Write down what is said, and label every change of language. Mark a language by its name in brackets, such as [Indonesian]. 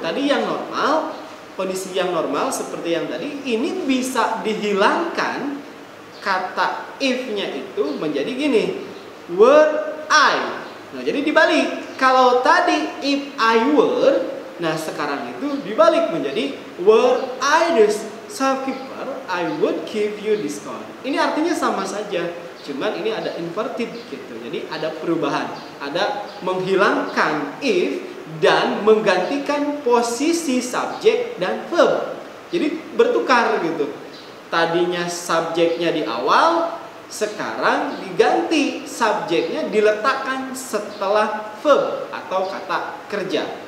[Indonesian] Tadi yang normal, kondisi yang normal seperti yang tadi, ini bisa dihilangkan kata if-nya itu menjadi gini, were I. Nah, jadi dibalik. Kalau tadi [English] if I were, [Indonesian] nah sekarang itu dibalik menjadi [English] were I the shopkeeper, I would give you discount. [Indonesian] Ini artinya sama saja, cuman ini ada inverted gitu. Jadi ada perubahan, ada menghilangkan if dan menggantikan posisi subjek dan verb. Jadi bertukar gitu. Tadinya subjeknya di awal, sekarang diganti subjeknya diletakkan setelah verb atau kata kerja.